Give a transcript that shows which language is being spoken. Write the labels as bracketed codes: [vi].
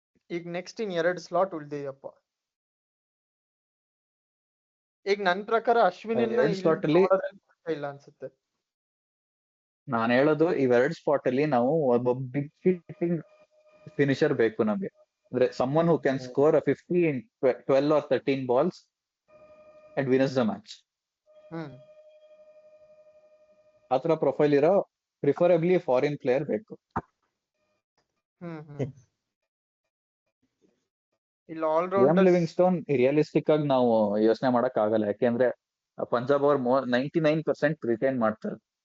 [kn] ಈಗ ನೆಕ್ಸ್ಟ್ ಇನ್ 2 ಸ್ಲಾಟ್ ಉಳ್ದಿದೆಯಪ್ಪ. ಈಗ ನನ್ ಪ್ರಕಾರ ಅಶ್ವಿನ್ slot ಅಲ್ಲಿ ಇಲ್ಲ ಅನ್ಸುತ್ತೆ. ನಾನು ಹೇಳೋದು ಇವೆರಡು ಸ್ಪಾಟ್ ಅಲ್ಲಿ ನಾವು ಒಬ್ಬ ಬಿಗ್ ಹಿಟ್ಟಿಂಗ್ ಫಿನಿಶರ್ ಬೇಕು ನಮ್ಗೆ. [en] ಅಂದ್ರೆ someone who can score 50 in 12 or 13 balls and win us the match. [kn] ಆತರ ಪ್ರೊಫೈಲ್ ಇರೋ ಪ್ರಿಫರಬ್ಲಿ ಫಾರಿನ್ ಪ್ಲೇಯರ್ ಬೇಕು. ಇಲ್ಲ ಆಲ್ರೌಂಡರ್ ಲಿವಿಂಗ್ಸ್ಟೋನ್ ರಿಯಲಿಸ್ಟಿಕ್ ಆಗಿ ನಾವು ಯೋಚನೆ ಮಾಡಕ್ ಆಗಲ್ಲ, ಯಾಕೆಂದ್ರೆ ಪಂಜಾಬ್ ಅವ್ರು 99% ರಿಟೈನ್ ಮಾಡ್ತಾರೆ.